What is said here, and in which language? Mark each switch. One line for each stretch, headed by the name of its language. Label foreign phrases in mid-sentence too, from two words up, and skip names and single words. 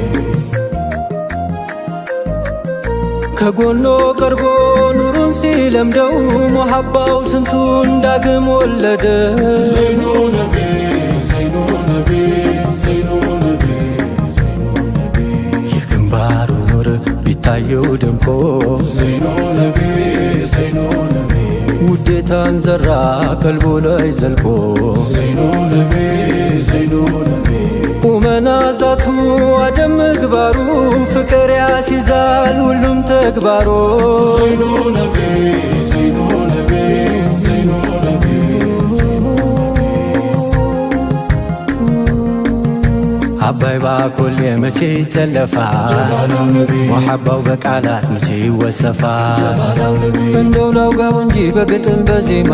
Amharic: ከጎኖ ቀርቦ ኑሩን ሲለምደው ሙሐባው ስንቱን ዳግም ወለደ
Arabic: زينُ نبي زينُ نبي زينُ نبي
Amharic: የግንባሩ ኑር ቢታየው ደምቆ
Arabic: زينُ نبي زينُ نبي
Amharic: ውዴታን ዘራ ቀልቦ ላይ ዘልቆ
Arabic: زينُ نبي زينُ نبي
Amharic: ቁመና ዛቱ አደም ምግባሩ ፍቅር ያሲዛል ሁሉም ተግባሮ
Arabic: زينُ نبي زينُ نبي زينُ نبي
Amharic: አባይ ባኮሌ መቼ ይተለፋል ሙሐባው በቃላት መቼ ይወሰፋል እንደው ላውጋው እንጂ በግጥም በዜማ